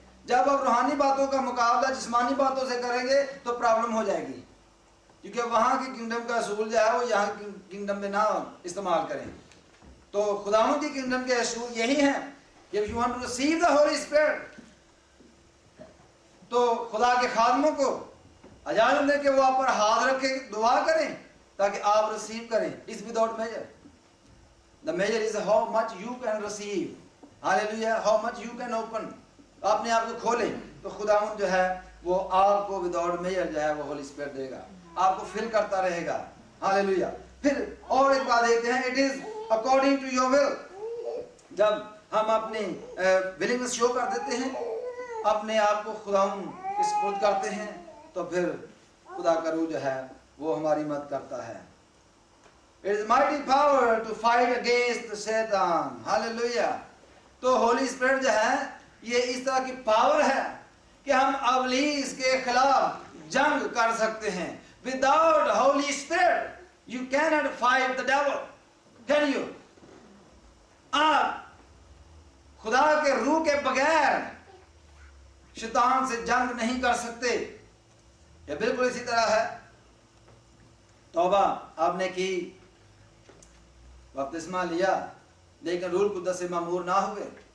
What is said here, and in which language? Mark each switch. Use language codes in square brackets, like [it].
[hi] जब आप रूहानी बातों का मुकाबला जिस्मानी बातों से करेंगे तो प्रॉब्लम हो जाएगी, क्योंकि वहां की किंगडम का असूल जो है वो यहाँ की किंगडम में ना इस्तेमाल करें। तो खुदावंद की किंगडम के असूल यही है कि [en] if you want to receive the holy spirit, [hi] तो खुदा के खादमों को इजाजत दें कि वो आप पर हाथ रख के दुआ करें ताकि आप रिसीव करें। इस without major [en] The measure is how much you can receive. Hallelujah. How much you can open. [hi] अपने आप को खोले तो खुदावंद जो है वो आपको विदाउट मेजर जो है वो होली स्पिरिट देगा, आपको फिल करता रहेगा। हालेलुया। फिर और एक बात देखते हैं, [en] It is according to your will. [hi] जब हम अपनी विलिंगनेस शो कर देते हैं, अपने आप को खुदावंद के सुपुर्द करते हैं, तो फिर खुदा का रूह जो है वो हमारी मदद करता है। [en] It is mighty power to fight against Satan. Hallelujah. [hi] तो होली स्पिरिट जो है ये इस तरह की पावर है कि हम अबलीस के खिलाफ जंग कर सकते हैं। [en] Without Holy Spirit, you cannot fight the devil. Can you? [hi] आप खुदा के रूह के बगैर शैतान से जंग नहीं कर सकते। ये बिल्कुल इसी तरह है। तौबा आपने की, बपतिस्मा लिया, लेकिन रूह कुद्दस से मामूर ना हुए।